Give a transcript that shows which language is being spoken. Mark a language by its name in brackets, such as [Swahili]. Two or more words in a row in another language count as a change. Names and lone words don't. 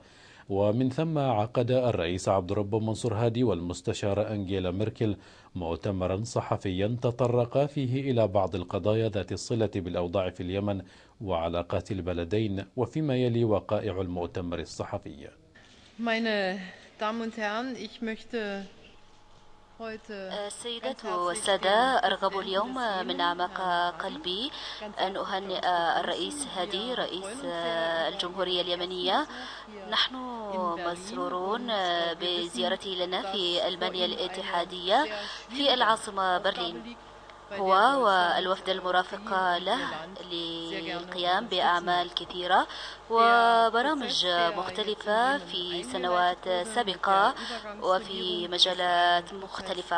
[Arabic] ومن ثم عقد الرئيس عبد الرب منصور هادي والمستشارة أنجيلا ميركل مؤتمرا صحفيا تطرق فيه إلى بعض القضايا ذات الصلة بالأوضاع في اليمن وعلاقات البلدين، وفيما يلي وقائع المؤتمر الصحفي. [German] Meine Damen und Herren, ich möchte [Arabic] السيدات والسادة، أرغب اليوم من أعماق قلبي أن أهنئ الرئيس هادي رئيس الجمهورية اليمنية. نحن مسرورون بزيارته لنا في ألمانيا الاتحادية في العاصمة برلين، هو والوفد المرافق له للقيام بأعمال كثيرة وبرامج مختلفة في سنوات سابقة وفي مجالات مختلفة.